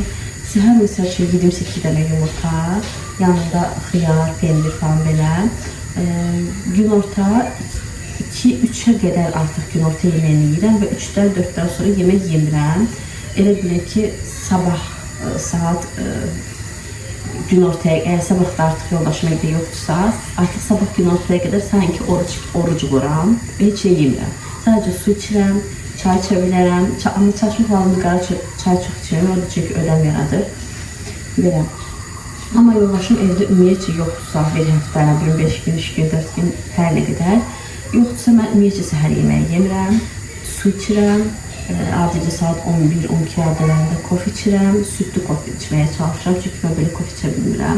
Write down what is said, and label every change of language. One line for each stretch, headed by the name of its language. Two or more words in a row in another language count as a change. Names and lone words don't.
Azerbaijani: Səhər məsəl üçün yedim 8 dənə yumurta, yanında xiyar, pendir falan belə. Günorta 2-3'e qədər artıq günorta yeməyini yiyirəm və 3-dən 4-dən sonra yemək yemirəm. Elə bilək ki,
Turkish: sabah saat gün ortaya, eğer sabah da artık yoldaşım evde yoksa, artık sabah gün ortaya kadar sanki oruç vuram ve hiç yemirəm.
Azerbaijani: Sadece su içirəm, çay içə bilərəm. Amma çaşmaq lazımdır, qara çay çox içirəm, orada çünki ödəm yaradır. Belə. Amma yoldaşım evdə ümumiyyətcə yoxdursa, bir həftə, 5 gün, 3 gün, 4 gün, hər nə qədər yoxdursa, mən ümumiyyətcə səhər yeməyi yemirəm, su içirəm, adicə saat 11-12 radələrində kofe içirəm, südlü kofe içməyə çalışıram, çünki mən belə kofe içə bilmirəm.